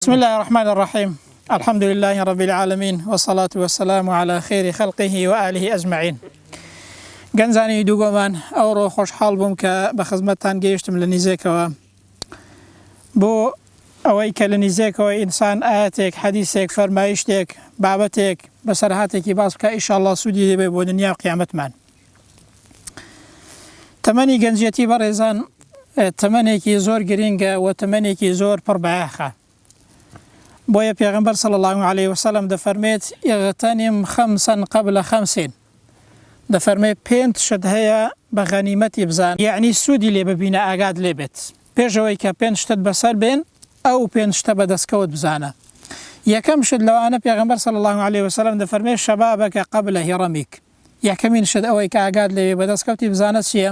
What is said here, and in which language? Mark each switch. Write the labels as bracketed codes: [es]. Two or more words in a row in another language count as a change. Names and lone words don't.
[ar] بسم الله الرحمن الرحيم. الحمد لله رب العالمين والصلاة والسلام على خير خلقه وآله أجمعين. [ckb] گەنجانی دووگۆمان ئەوڕۆ خۆشحاڵ بووم کە بە خزمەتتان گەیشتم لە نزیکەوە بۆ ئەوەی کە لە نزیکەوە ئینسان ئاەتێک حەدیثێک فەرمایشتێک بابەتێک بەسەرهاتێکی باس بکە ئینشاءالله سوودی دەبێت بۆ دنیا و قیامەتمان. تەمەنی گەنجەتی بەڕێزان تەمەنێکی زۆر گرینگە و تەمەنێکی زۆر پڕ بەیاخە. بۆیە پێغەمبەر [ar] صلی الله عليه وسلم [ckb] دەفەرمێت [ar] اغتنم خمسا قبل خمسين، [ckb] دەفەرمێ پێنج شت هەیە بە غەنیمەتی بزان، یعنی سوودی لێ ببینە ئاگاد لێ بێت پێشەوەی کە پێنج شتت بەسەر بێن ئەو پێنج شتە بەدەستکەوت بزانە. یەکەم شت لەوانە پێغەمبەر [ar] صلی الله عليه وسلم [ckb] دەفەرمێ شەبابەکە [ar] قبل هرمك، [ckb] یەکەمین شت ئەوەی کە ئاگاد لێ بەدەستکەوتی بزانە چییە؟